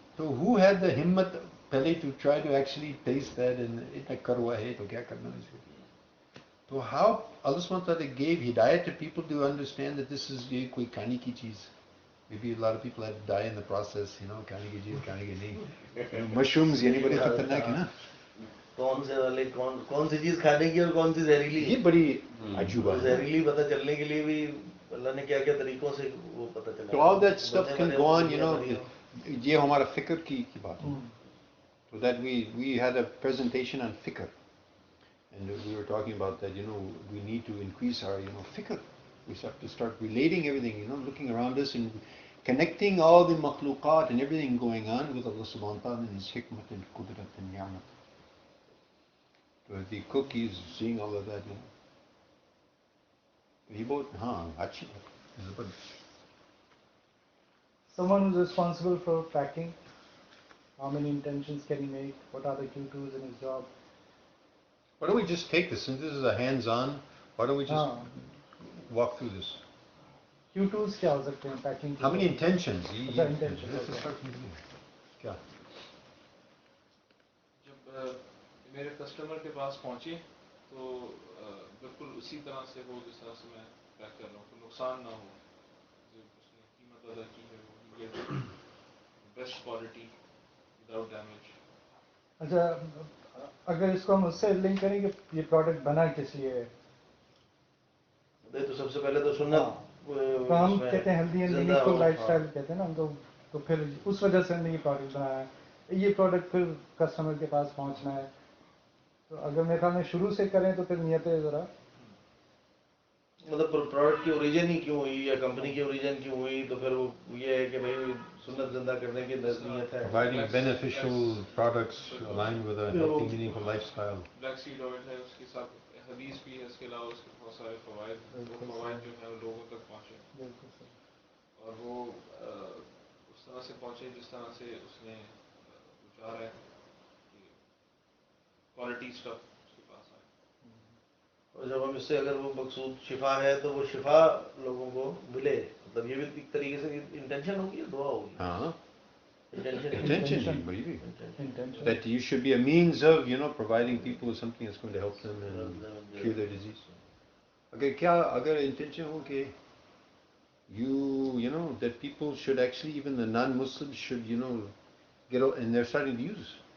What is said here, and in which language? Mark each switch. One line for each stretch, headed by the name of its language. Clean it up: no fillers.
English: So who had the himmat pehle to try to actually taste that and
Hindi: itna karwa hai, to kya karna iske?
English: So how Allah subhanahu wa ta'ala gave hidayat to people to understand that this is
Hindi: ye koi khane ki cheez.
English: Maybe a lot of people had to die in the process,
Hindi: khane ki cheez, khane ki nahi. Mushrooms, ye nahi bade khatarnak hai na. कौन से वाले कौन सी चीज खाने की और कौन सी जहरीली ये बड़ी अजूबा है. जहरीली पता चलने के लिए भी अल्लाह ने क्या क्या तरीकों से वो पता चला.
English: So all that stuff can go on,
Hindi: ये हमारा फिक्र की बात है.
English: So that we had a presentation on fikr, and we were talking about that, we need to increase our, fikr. We have to start relating everything, looking around us and connecting all the makhluqat and everything going on with Allah subhanahu wa ta'ala and His hikmat and qudrat and ni'mat. So the cook is seeing all of that, He bought,
Hindi: achhi baat.
English: Someone who's responsible for packing, how many intentions can he make? What are the Q2s in his job? Why don't we just take this, since this is a hands-on, why don't we just walk through this?
Hindi: Q2s क्या हो सकते हैं packing?
English: How many intentions?
Hindi: अच्छा, intentions,
English: Let's okay. start from the beginning.
Hindi: क्या? जब मेरे customer के पास पहुंचे तो बिल्कुल उसी तरह से वो जिस तरह से मैं पैक कर रहा हूँ, तो नुकसान ना हो, जो उसने कीमत अदा की है वो ये बेस्ट क्वालिटी विदाउट डैमेज. अच्छा, अगर इसको हम उससे लिंक करें कि ये प्रोडक्ट बना किस लिए है, तो सबसे पहले तो सुन्नत तो हम कहते हैं हेल्दी एंड मीनिंगफुल लाइफस्टाइल कहते हैं ना हम, तो फिर उस वजह से हमने ये प्रोडक्ट बनाया है. ये प्रोडक्ट फिर कस्टमर के पास पहुंचना है, तो अगर मेरे ख्याल में शुरू से करें तो फिर नियतें ज़रा, मतलब प्रोडक्ट की ओरिजिन ही क्यों हुई या कंपनी की ओरिजिन क्यों हुई, तो फिर वो ये है कि भाई सुन्नत जिंदा करने की नियत है.
English: Providing beneficial products aligned with a healthy, meaningful lifestyle.
Hindi: Black seed oil है, उसके साथ हदीस भी है, इसके अलावा उसके बहुत सारे फवायद, वो फवायद जो है वो लोगों तक पहुँचे बिल्कुल सर. और वो उस तरह से पहुँचे जिस तरह से उसने चाह रहा है कि क्वालिटी स्टफ उसके पास आए. और जब हम इससे अगर वो मकसूद शिफा है तो वो शिफा लोगों को मिले, मतलब ये भी एक तरीके से इंटेंशन होगी या दुआ होगी.
English: Intention, maybe. Intention. That you should be a means of, providing people with something that's going to help them and cure their disease.
Hindi: Agar intention ho ke
English: that people should actually, even the non-Muslims should, get out, and they're starting to use.